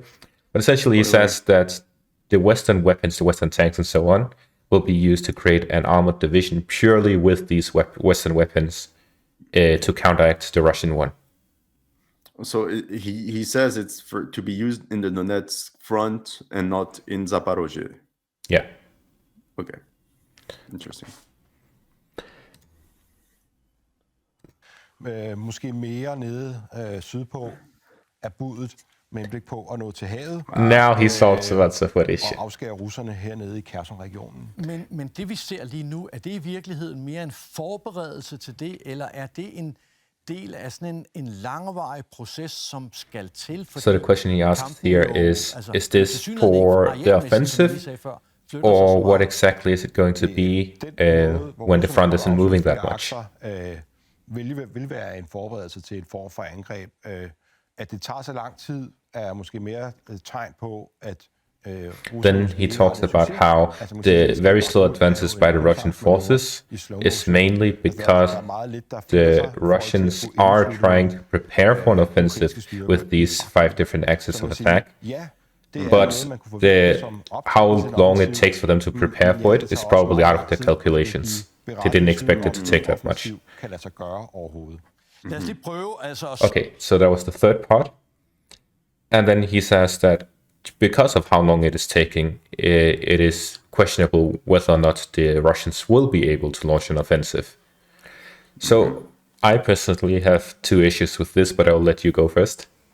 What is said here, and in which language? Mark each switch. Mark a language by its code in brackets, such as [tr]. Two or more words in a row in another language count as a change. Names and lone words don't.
[en] But essentially, he says that the Western weapons, the Western tanks and so on, will be used to create an armored division purely with these Western weapons to counteract the Russian one. So he says it's to be used in the Donetsk front and not in Zaporozhye. Yeah. Okay. Interesting. [da] Måske mere nede sydpå af budet med henblik på at nå til havet. [en] Now he talks about Zaporizhzhia. [da] Og afskære russerne hernede i Kherson-regionen. Men det vi ser lige nu, er det i virkeligheden mere en forberedelse til det, eller er det en del af sådan en langvarig proces, som skal til? [en] So the question he asks here is this for the offensive, [da] flytter sig så [en] Or what [da] meget. [en] exactly is it going to be when the front isn't moving that much? [da] Vil være en forberedelse til en form for angreb. At det tager så lang tid, er måske mere tegn på, at [en] Then he talks about how the very slow advances by the Russian forces is mainly because the Russians are trying to prepare for an offensive with these 5 different axes of attack. But how long it takes for them to prepare for it is probably out of their calculations. They didn't expect it to take that much. [da] Lad os lige prøve altså at [en] Okay, so that was the third part. And then he says that because of how long it is taking, it is questionable whether or not the Russians will be able to launch an offensive. So I personally have 2 issues with this, but I'll let you go first.